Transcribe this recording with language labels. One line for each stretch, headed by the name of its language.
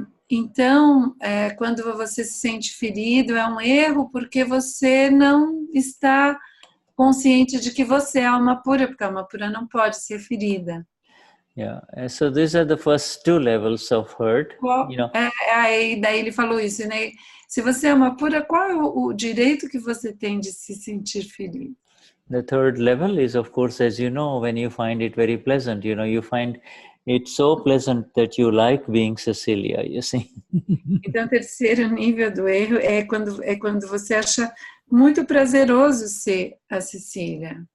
Portuguese: Então, quando você se sente ferido, é um erro porque você não está consciente de que você é alma pura, porque a alma pura não pode ser ferida.
English: Yeah, so these are the first 2 levels of hurt.
Portuguese: Daí ele falou isso, né? Se você é uma pura, qual é o direito que você tem de se sentir ferido?
English: The 3rd level is, of course, as you know, when you find it very pleasant, you find it so pleasant that you like being Cecilia, you see.
Portuguese: Então, o 3º nível do erro é quando você acha muito prazeroso ser a Cecília.